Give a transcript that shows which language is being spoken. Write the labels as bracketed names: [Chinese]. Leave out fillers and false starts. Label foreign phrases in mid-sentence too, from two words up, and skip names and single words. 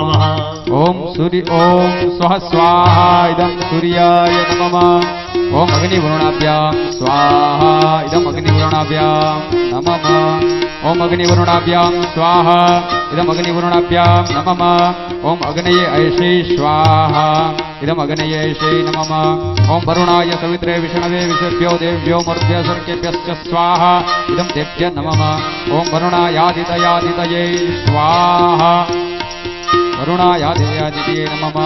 [Sanskrit] ઓમ સ્વઃ સ્વાહા ઇદમ સૂર્યાય નમઃ. ઓમ અગ્નિવરુણાભ્યામ સ્વાહા ઇદમ અગ્નિવરુણાભ્યામ નમઃ. ઓમ અગ્નિવરુણાભ્યામ સ્વાહા ઇદમ અગ્નિવરુણાભ્યામ નમઃ. ઓમ અગ્નયે ऐषे स्वाहा इदम अग्नये ऐषे नमः. ओम वरुणाय सवित्रे विष्णवे विषभ्यो देव्यो मरुभ्य सर्केभ्यश्च स्वाहा इदम देभ्य नमः. ओम वरुणायादितये स्वाहा वरुणायादितये नमः.